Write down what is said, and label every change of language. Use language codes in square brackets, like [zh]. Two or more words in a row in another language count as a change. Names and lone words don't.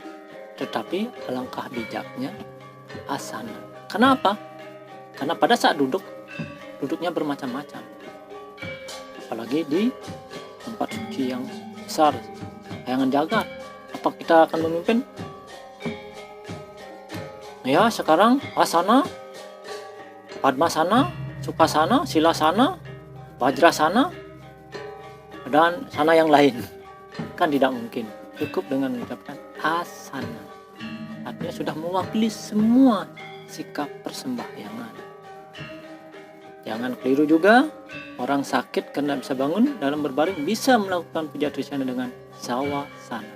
[id] Tetapi alangkah bijaknya asana. Kenapa? Karena pada saat duduknya bermacam-macam. Apalagi di tempat suci yang besar, jangan jaga. Apa kita akan memimpin? Ya, sekarang asana, padmasana, sukhasana, silasana, vajrasana, dan sana yang lain. Kan tidak mungkin. Cukup dengan mengucapkan asana. Artinya sudah mewakili semua sikap persembahyangan. Jangan keliru juga, orang sakit karena bisa bangun dalam berbaring bisa melakukan puja Trisandya dengan sawasana.